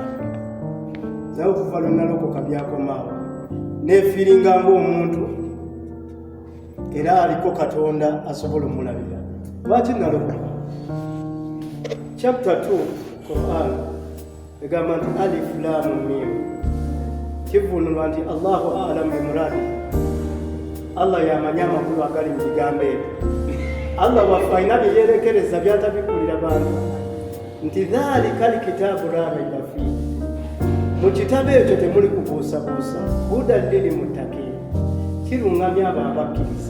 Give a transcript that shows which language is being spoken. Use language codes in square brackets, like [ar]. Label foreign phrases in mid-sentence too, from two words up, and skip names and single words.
[lg] Naye okuva lwe nalokoka byakomaawo neefiiringa ng'omuntu era aliko Katonda asobola omulabira. Lwaki nalokoka? Chapter 2 Quran egamba nti [ar] ألف لام ميم, [lg] kivunulwa nti [ar] الله أعلم بمراده. [lg] Allah yamanya amakulu agali mu bigambo ebyo. Allah waffe alina bye yeerekereza byatabikulira bantu nti [ar] ذلك الكتاب لا ريب فيه, [lg] mu kitabo ekyo temuli kubuusabuusa, [ar] هدى للمتقين, [lg] kirungamya abo abakkiriza.